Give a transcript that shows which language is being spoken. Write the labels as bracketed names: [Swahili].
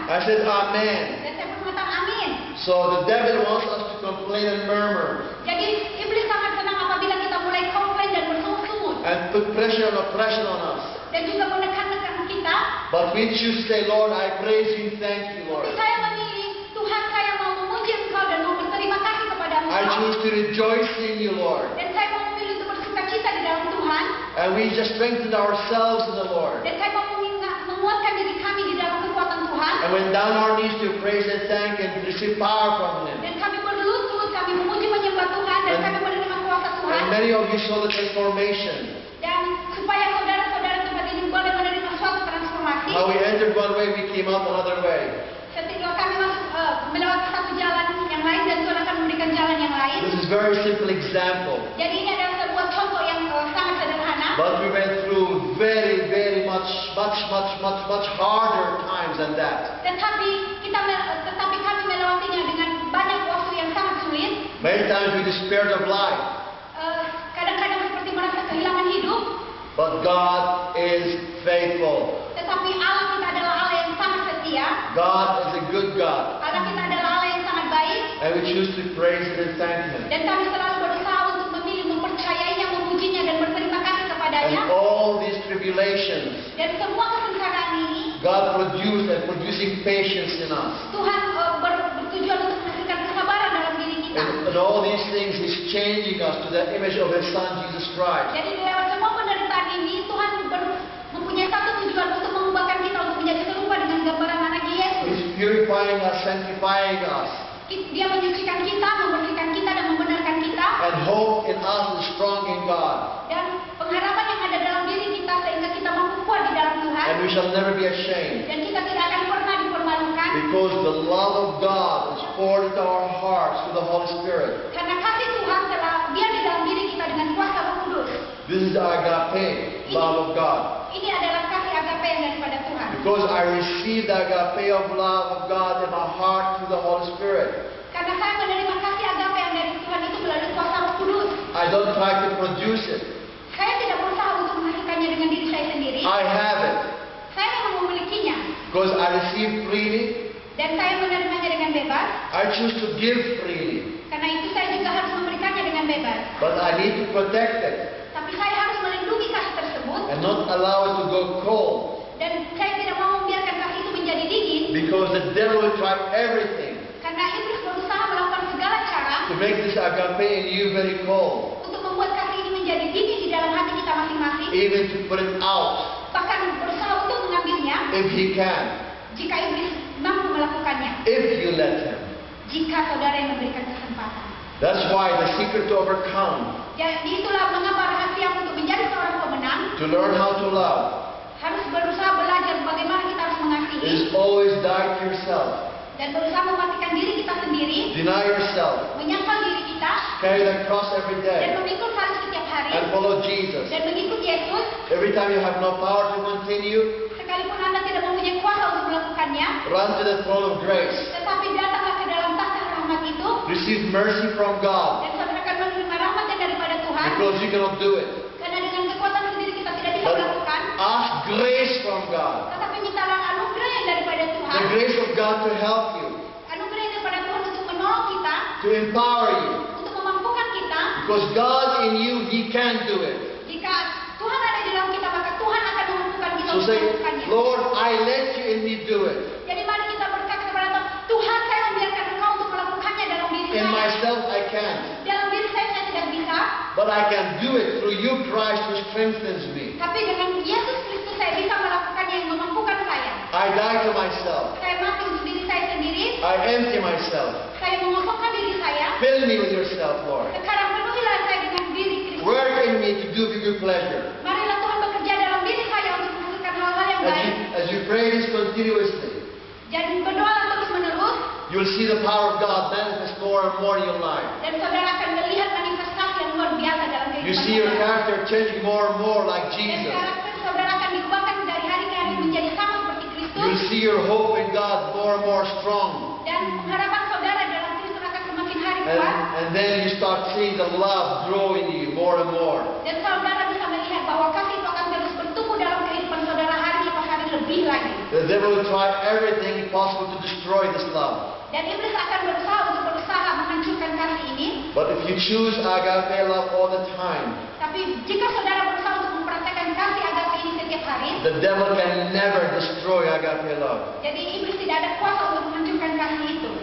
[English] I said, Amen. [Indonesian] Dan saya pun mengatakan amin. [English] So the devil wants us to complain and murmur [Indonesian] Jadi iblis sangat senang apabila kita mulai komplain dan bersungut-sungut. [English] and put pressure and oppression on us. [Indonesian] Dan juga menekan-nekan kita. [English] But we choose to say, Lord, I praise you, thank you, Lord. [Indonesian] saya memilih, Tuhan saya mau memuji Engkau dan mau berterima kasih kepada [English] I [Indonesian] Engkau. [English] choose to rejoice in you, Lord. [Indonesian] Dan saya mau memilih untuk bersuka cita di dalam Tuhan. [English] And we just strengthen ourselves in the Lord. [Indonesian] Dan saya mau menguatkan diri kami di dalam kekuatan Tuhan. Tuhan. [English] and went down our knees to praise and thank and receive power from Him. [Indonesian] Dan kami berlutut, kami memuji menyembah Tuhan, dan kami menerima kuasa Tuhan. [English] And many of you saw the transformation. [Indonesian] Dan supaya saudara-saudara tempat ini boleh menerima suatu transformasi. [English] How we entered one way, we came out another way. [Indonesian] Ketika kami masuk melewati satu jalan yang lain dan Tuhan akan memberikan jalan yang lain. [English] This is a very simple example. [Indonesian] Jadi ini adalah sebuah contoh yang sangat sederhana. [English] But we went through very much harder times than that. [Indonesian] Tetapi kami melewatinya dengan banyak waktu yang sangat sulit. [English] Many times we despaired of life. [Indonesian] Kadang-kadang seperti merasa kehilangan hidup. [English] But God is faithful. [Indonesian] Tetapi Allah kita adalah Allah yang sangat setia. [English] God is a good God. [Indonesian] Allah kita adalah Allah yang sangat baik. [English] And we choose to praise Him and thank Him. [Indonesian] Dan kami selalu berusaha untuk memilih, mempercayainya, memujinya, dan berterima kasih kepadanya. [English] And all these tribulations, [Indonesian] Dan semua kesengsaraan ini, [English] God produced and producing patience in us. [Indonesian] Tuhan bertujuan untuk menghasilkan kesabaran dalam diri kita. [English] And all these things is changing us to the image of His Son, Jesus Christ. [Indonesian] Jadi lewat semua penderitaan ini, Tuhan mempunyai satu tujuan untuk mengubahkan kita untuk menjadi serupa dengan gambaran anaknya Yesus. [English] He's purifying us, sanctifying us. [Indonesian] Dia menyucikan kita, membersihkan kita, dan membenarkan kita. [English] And hope in us is strong in God. [Indonesian] Dan pengharapan yang ada dalam diri kita sehingga kita mampu kuat di dalam Tuhan. [English] And we shall never be ashamed. [Indonesian] Dan kita tidak akan pernah dipermalukan. [English] Because the love of God is poured into our hearts through the Holy Spirit. [Indonesian] Karena kasih Tuhan telah biar di dalam diri kita dengan kuasa Roh Kudus. [English] This is the agape love of God. [Indonesian] Ini adalah kasih agape yang daripada Tuhan. [English] Because I received the agape of love of God in my heart through the Holy Spirit. [Indonesian] Karena saya menerima kasih agape yang dari Tuhan itu melalui kuasa Roh Kudus. [English] I don't try to produce it. [Indonesian] Saya tidak berusaha untuk menghasilkannya dengan diri saya sendiri. [English] I have it. [Indonesian] Saya memang memilikinya. [English] Because I received freely. [Indonesian] Dan saya menerimanya dengan bebas. [English] I choose to give freely. [Indonesian] Karena itu saya juga harus memberikannya dengan bebas. [English] But I need to protect it. [Indonesian] Tapi saya harus melindungi kasih tersebut. [English] And not allow it to go cold. [Indonesian] Dan saya tidak mau membiarkan kasih itu menjadi dingin. [English] Because the devil will try everything [Indonesian] Karena iblis berusaha melakukan segala cara [English] to make this agape in you very cold. [Indonesian] untuk membuat kasih ini menjadi dingin di dalam hati kita masing-masing. [English] Even to put it out [Indonesian] Bahkan berusaha untuk mengambilnya [English] if he can. [Indonesian] jika iblis mampu melakukannya. [English] If you let him. [Indonesian] Jika saudara yang memberikan kesempatan. [English] That's why the secret to overcome, [Indonesian] Jadi itulah mengapa rahasia untuk menjadi seorang pemenang [English] to learn how to love, [Indonesian] harus berusaha belajar bagaimana kita harus mengasihi [English] is always die to yourself. [Indonesian] dan berusaha mematikan diri kita sendiri, [English] Deny yourself. [Indonesian] menyangkal diri kita [English] Carry the cross every [Indonesian] dan [English] day. [Indonesian] memikul salib setiap hari [English] And follow Jesus. [Indonesian] dan mengikut Yesus. [English] Every time you have no power to continue, [Indonesian] Sekalipun Anda tidak mempunyai kuasa untuk melakukannya, [English] run to the throne of grace. [Indonesian] tetapi datanglah ke dalam tahta rahmat itu [English] Receive mercy from God. [Indonesian] dan saudara akan menerima rahmat yang daripada Tuhan. [English] Because you cannot do it. [Indonesian] Karena dengan kekuatan sendiri kita tidak bisa [English] But [Indonesian] melakukan. [English] ask grace from God. [Indonesian] Tetapi mintalah anugerah yang daripada Tuhan. [English] The grace of God to help you, [Indonesian] Anugerah yang daripada Tuhan untuk menolong kita, [English] to empower you. [Indonesian] untuk memampukan kita. [English] Because God in you, He can do it. [Indonesian] Jika Tuhan ada di dalam kita, maka Tuhan akan memampukan kita [English] So [Indonesian] untuk [English] say, [Indonesian] melakukannya. [English] Lord, I let you in me do it. [Indonesian] Jadi mari kita berkata kepada Tuhan, Tuhan saya membiarkan Engkau untuk melakukannya dalam diri [English] In [Indonesian] saya. [English] myself, I can't. [Indonesian] Dalam diri saya tidak bisa. [English] But I can do it through you, Christ, who strengthens me. [Indonesian] Tapi dengan Yesus Kristus saya bisa melakukannya yang memampukan saya. [English] I die to myself. [Indonesian] Saya mati untuk diri saya sendiri. [English] I empty myself. [Indonesian] Saya mengosongkan diri saya. [English] Fill me with yourself, Lord. [Indonesian] Sekarang penuhilah saya dengan diri Kristus. [English] Work in me to do your good pleasure. [Indonesian] Marilah Tuhan bekerja dalam diri saya untuk menghasilkan hal-hal yang baik. [English] As you pray this continuously, [Indonesian] Dan berdoalah terus menerus. [English] you'll see the power of God manifest more and more in your life. [Indonesian] Dan saudara akan melihat manifestasi yang luar biasa dalam [English] You [Indonesian] kehidupan [English] see your [Indonesian] saudara. [English] character changing more and more like [Indonesian] Dan [English] Jesus. [Indonesian] karakter saudara akan diubahkan dari hari ke hari menjadi sama seperti Kristus. [English] You'll see your hope in God more and more strong. [Indonesian] Dan pengharapan saudara dalam Kristus akan semakin hari kuat. [English] And then you start seeing the love grow in you more and more. [Indonesian] Dan saudara bisa melihat bahwa kasih itu akan terus bertumbuh dalam kehidupan saudara hari lepas hari lebih lagi. [English] The devil will try everything possible to destroy this love. [Indonesian] Dan iblis akan berusaha menghancurkan kasih ini. [English] But if you choose agape love all the time, [Indonesian] Tapi jika saudara berusaha untuk mempraktekkan kasih agape ini setiap hari, [English] the devil can never destroy agape love. [Indonesian] jadi iblis tidak ada kuasa untuk menghancurkan kasih itu.